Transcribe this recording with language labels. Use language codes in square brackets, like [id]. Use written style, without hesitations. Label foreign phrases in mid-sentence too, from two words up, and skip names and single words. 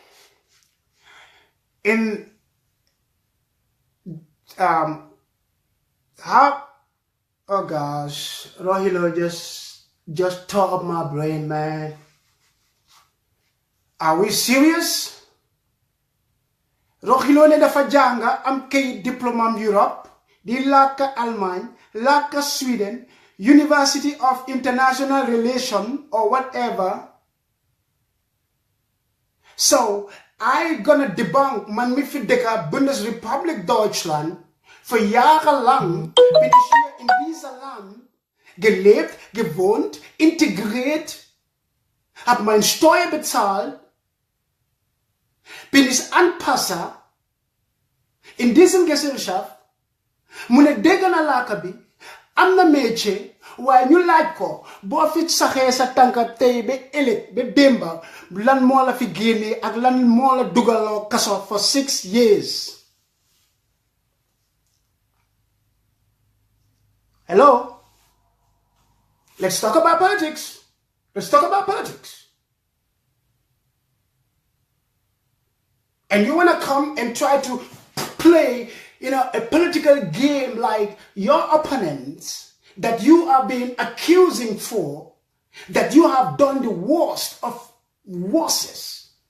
[en] In how, oh gosh, Rohilo just tore up my brain, man. Are we serious? [wo] Roxilo ne dafa janga am kay diplôme Europe di làkk Allemagne làkk Sweden [en] University of International Relations or whatever. So I gonna debunk [wo] man mi fi dëkka [de] Bundesrepublik Deutschland für jahrelang bin ich hier in dieser Land gelebt, gewohnt, integriert, hab mein Steuer bezahlt, bin ich Anpasser in diesem Gesellschaft, [wo] mu ne dégg na làkk bi am na métier waaye ñu laaj ko boo fi saxee sa tànka tey ba ëllëg ba démba lan moo la fi génnee ak lan moo la dugaloo kaso [en] for 6 years. Hello? Let's talk about politics. Let's talk about politics. And you want to come and try to play, a political game like your opponents that you are being accusing for, that you have done the worst of worsts.